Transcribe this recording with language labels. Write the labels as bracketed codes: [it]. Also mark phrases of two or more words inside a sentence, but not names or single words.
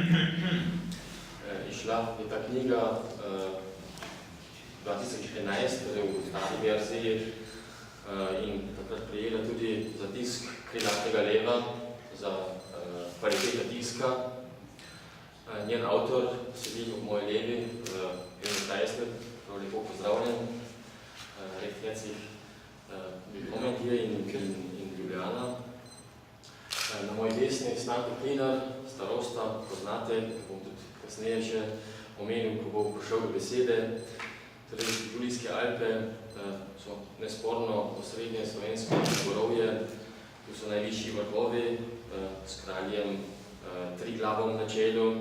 [sl] Išla je ta knjiga 2011, torej v stari verziji, in takrat prijela tudi za tisk Krilatega leva, za kvaliteta tiska. Njen avtor sedi v moji levi, Emil Teisler, prav lepo pozdravljen, [de] recht herzlich willkommen hier in Ljubljana. [sl] Na moji desni Stanko Klinar, starosta, poznate, bom tudi kasneje še omenil, ko bo prišel do besede. Torej, Julijske Alpe so nesporno osrednje slovensko gorovje, tu so najvišji vrhovi s kraljem Triglavom na čelu.